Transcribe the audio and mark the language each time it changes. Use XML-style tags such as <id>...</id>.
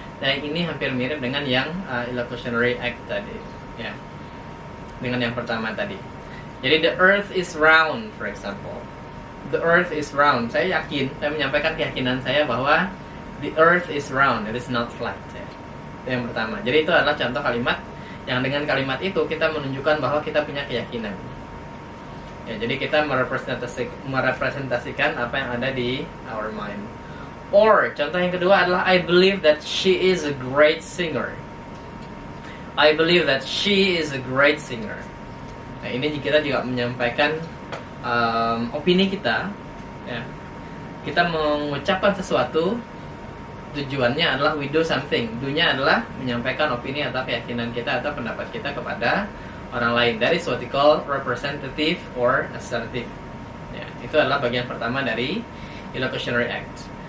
<id>Nah, ini hampir mirip dengan yang illocutionary act tadi ya, dengan yang pertama tadi. Jadi</id> <en>the earth is round, for example. The earth is round.</en> <id>Saya yakin, saya menyampaikan keyakinan saya bahwa</id> <en>the earth is round, it is not flat ya.</en> <id>Itu yang pertama. Jadi itu adalah contoh kalimat yang dengan kalimat itu kita menunjukkan bahwa kita punya keyakinan ya, jadi kita merepresentasikan apa yang ada di</id> <en>our mind. Or</en> <id>contoh yang kedua adalah</id> <en>I believe that she is a great singer. I believe that she is a great singer.</en> <id>Nah, ini kita juga menyampaikan opini kita ya. Kita mengucapkan sesuatu, tujuannya adalah</id> <en>we do something.</en> <id>Do-nya adalah menyampaikan opini atau keyakinan kita atau pendapat kita kepada orang lain.</id> <en>That is what we call representative or assertive ya,</en> <id>itu adalah bagian pertama dari</id> <en>illocutionary act.</en>